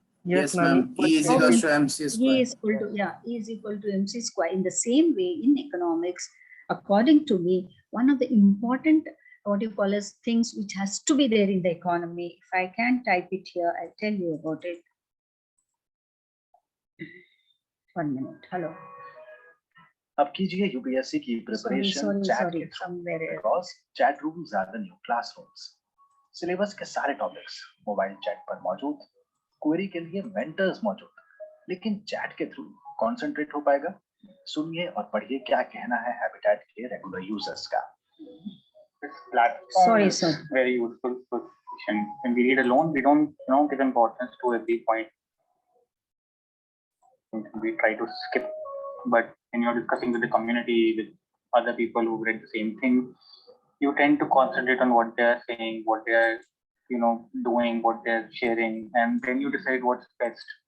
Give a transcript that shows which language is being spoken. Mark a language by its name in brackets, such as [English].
[English] Yes, ma'am. E is equal to MC square. E is equal to MC square. In the same way, in economics, according to me, one of the important, what you call as things which has to be there in the economy. If I can type it here, I'll tell you about it. 1 minute. Hello. [Hindi] अब कीजिए UPSC की preparation chat के through [English] Because chat rooms are the new classrooms. [Hindi] Syllabus के सारे topics mobile chat पर मौजूद, query के लिए मेंटर्स मौजूद, लेकिन चैट के थ्रू कंसंट्रेट हो पाएगा। सुनिए और पढ़िए क्या कहना है हैबिटेट के रेगुलर यूजर्स का। [English] This platform is very useful for discussion. When we read alone, we don't give importance to every point. We try to skip, but when you're discussing with the community, with other people who read the same thing, you tend to concentrate on what they're saying, what they're doing, what they're sharing, and then you decide what's best.